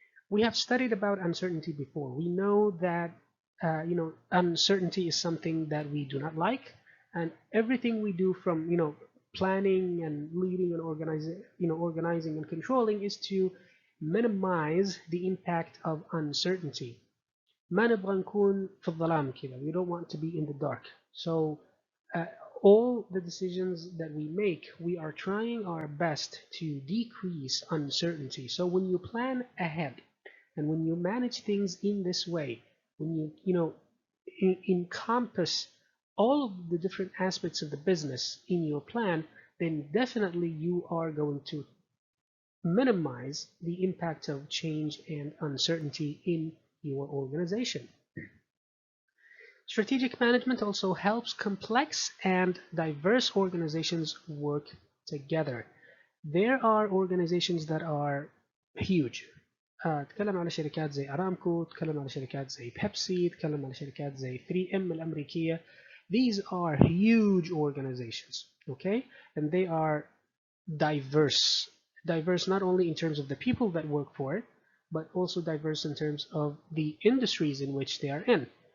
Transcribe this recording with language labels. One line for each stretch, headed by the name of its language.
English: We have studied about uncertainty before. We know that uncertainty is something that we do not like, and everything we do from planning and leading and organizing and controlling is to minimize the impact of uncertainty.
Arabic: ما نبغى نكون في الظلام كذا.
English: We don't want to be in the dark. So uh, all the decisions that we make, we are trying our best to decrease uncertainty. So when you plan ahead and when you manage things in this way, when you encompass all of the different aspects of the business in your plan, then definitely you are going to minimize the impact of change and uncertainty in your organization. Strategic management also helps complex and diverse organizations work together. There are organizations that are huge.
Arabic: تكلم على شركات زي أرامكو، تكلم على شركات زي بيبسي، تكلم على شركات زي 3M الأمريكية.
English: These are huge organizations, okay? And they are diverse. Diverse not only in terms of the people that work for it, but also diverse in terms of the industries in which they are in.